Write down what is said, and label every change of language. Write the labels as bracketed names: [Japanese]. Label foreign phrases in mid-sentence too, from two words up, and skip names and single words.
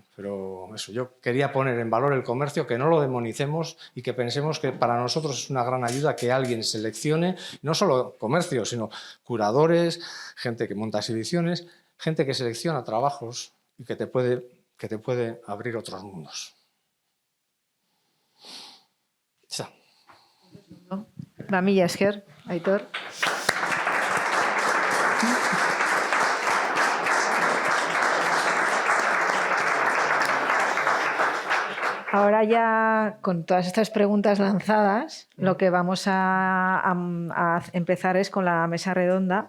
[Spanish] Pero eso, yo quería poner en valor el comercio, que no lo demonicemos y que pensemos que para nosotros es una gran ayuda que alguien seleccione, no solo comercio, sino curadores, gente que monta exhibiciones, gente que selecciona trabajos y que te puede abrir otros mundos. Ya. [Basque] Va mila esker, Aitor. [Spanish] Ahora ya, con todas estas preguntas lanzadas, lo que vamos a empezar es con la mesa redonda.